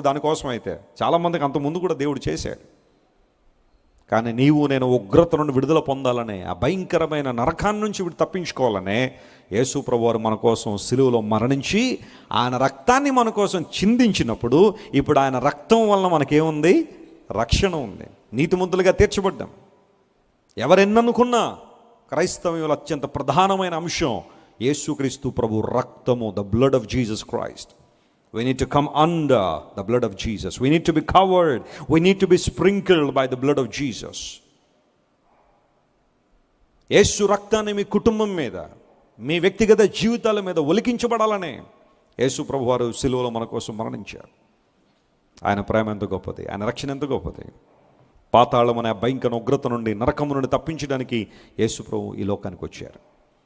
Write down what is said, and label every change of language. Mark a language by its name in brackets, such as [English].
[Telugu] దానికోసం అయితే చాలామందికి అంత ముందు కూడా దేవుడు చేశాడు. కానీ నీవు నేను ఉగ్రత నుండి విడుదల పొందాలనే, ఆ భయంకరమైన నరకాన్ని నుంచి తప్పించుకోవాలనే యేసు ప్రభువారు మన కోసం సిలువలో మరణించి ఆయన రక్తాన్ని మన కోసం చిందించినప్పుడు ఇప్పుడు ఆయన రక్తం వలన మనకేముంది? రక్షణ ఉంది. నీతిమంతులుగా తీర్చబడ్డాం. ఎవరెన్ననుకున్నా క్రైస్తవ్యంలో అత్యంత ప్రధానమైన అంశం యేసుక్రీస్తు ప్రభు రక్తము, [English] The blood of Jesus Christ. We need to come under the blood of Jesus. We need to be covered. We need to be sprinkled by the blood of Jesus. [Telugu] యేసు రక్తాన్ని మీ కుటుంబం మీద, మీ వ్యక్తిగత జీవితాల మీద ఒలికించబడాలనే యేసు ప్రభు వారు సిలువలో మన కోసం మరణించారు. ఆయన ప్రేమ ఎంత గొప్పది, ఆయన రక్షణ ఎంత గొప్పది. పాతాళం అనే భయంకర ఉగ్రత నుండి, నరకము నుండి తప్పించడానికి యేసు ప్రభు ఈ లోకానికి వచ్చారు.